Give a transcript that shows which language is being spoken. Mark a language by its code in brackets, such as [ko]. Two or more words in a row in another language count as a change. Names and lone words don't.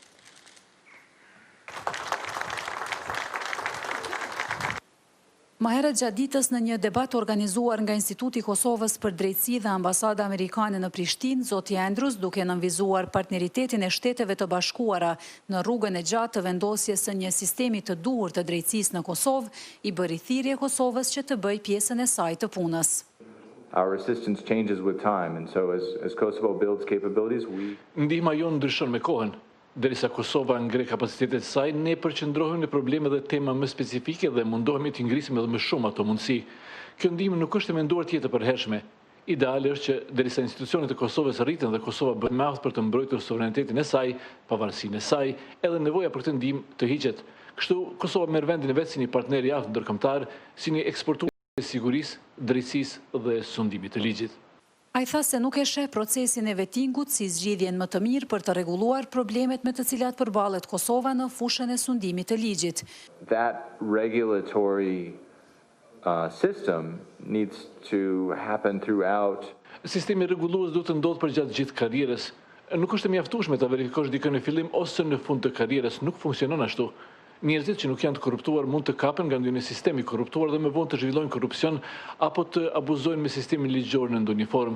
[sq] Më herët gjatë ditës në një debat organizuar nga Instituti i Kosovës për Drejtësi dhe Ambasada Amerikane në Prishtinë, zoti Andrews, duke nënvizuar partneritetin e Shteteve të Bashkuara në rrugën e gjatë të vendosjes së një sistemi të duhur të drejtësisë në Kosovë, i bëri thirrje Kosovës që të bëjë pjesën e saj të punës. [en] Our assistance changes with time, and so as Kosovo builds capabilities, [sq] Ndihma jonë ndryshon me kohën. Derisa Kosova ngre kapacitetet e saj, ne përqendrohemi në probleme dhe tema më specifike dhe mundohemi të ngrisim edhe më shumë ato mundësi. Kjo ndihmë nuk është e menduar të jetë e përhershme. Ideale është që derisa institucionet e Kosovës rriten dhe Kosova bën më aftë për të mbrojtur suverenitetin e saj, pavarësinë e saj, edhe nevoja për këtë ndihmë të hiqet. Kështu Kosova merr vendin e vet si një partner i aftë ndërkombëtar, si një eksportues i sigurisë, drejtësisë dhe sundimit të ligjit. Ai tha se nuk e sheh procesin e vettingut si zgjidhjen më të mirë për të rregulluar problemet me të cilat përballet Kosova në fushën e sundimit të ligjit. [en] That regulatory system needs to happen throughout. [sq] Sistemi rregullues duhet të ndodhë për gjatë gjithë karrierës. Nuk është e mjaftueshme ta verifikosh dikën në fillim ose në fund të karrierës, nuk funksionon ashtu. Njerëzit që nuk janë të korruptuar mund të kapen nga ndonjë sistem i korruptuar dhe më vonë të zhvillojnë korrupsion apo të abuzojnë me sistemin ligjor në ndonjë formë.